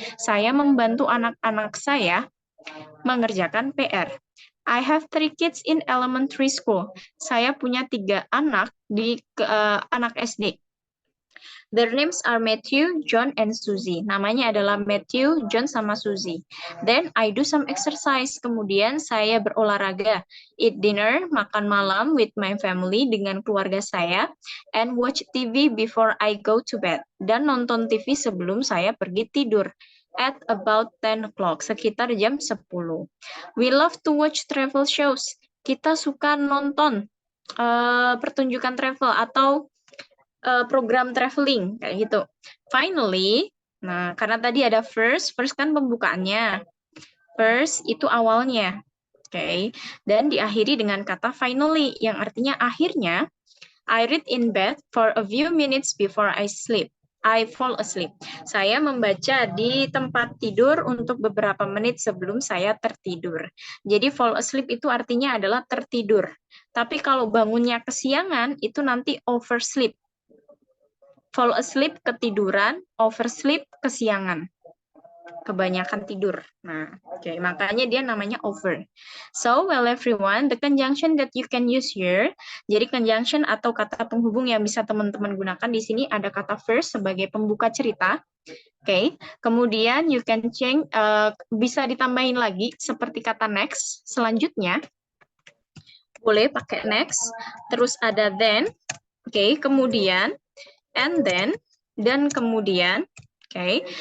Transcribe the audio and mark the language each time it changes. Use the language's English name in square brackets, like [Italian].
[Indonesian] Saya membantu anak-anak saya mengerjakan PR. [English] I have 3 kids in elementary school. [Indonesian] Saya punya 3 anak di anak SD. [English] Their names are Matthew, John, and Susie. [Indonesian] Namanya adalah Matthew, John, sama Susie. [English] Then I do some exercise. [Indonesian] Kemudian saya berolahraga. [English] Eat dinner, [Indonesian] makan malam [English] with my family [Indonesian] dengan keluarga saya. [English] And watch TV before I go to bed. [Indonesian] Dan nonton TV sebelum saya pergi tidur. [English] At about 10 o'clock, [Indonesian] sekitar jam 10. [English] We love to watch travel shows. [Indonesian] Kita suka nonton pertunjukan travel atau program traveling kayak gitu. Finally, nah karena tadi ada first kan pembukaannya. First itu awalnya. Oke. Dan diakhiri dengan kata finally yang artinya akhirnya. [English] I read in bed for a few minutes before I sleep. I fall asleep. [Indonesian] Saya membaca di tempat tidur untuk beberapa menit sebelum saya tertidur. Jadi fall asleep itu artinya adalah tertidur. Tapi kalau bangunnya kesiangan itu nanti oversleep. Fall asleep ketiduran, oversleep kesiangan. Kebanyakan tidur. Nah, okay, makanya dia namanya over. [English] So, well everyone, the conjunction that you can use here. [Indonesian] Jadi conjunction atau kata penghubung yang bisa teman-teman gunakan di sini ada kata first sebagai pembuka cerita. Oke, okay. Kemudian [English] you can change [Indonesian] bisa ditambahin lagi seperti kata next. Selanjutnya boleh pakai next. Terus ada then. Oke, okay. Kemudian [English] and then, [Indonesian] dan kemudian, oke.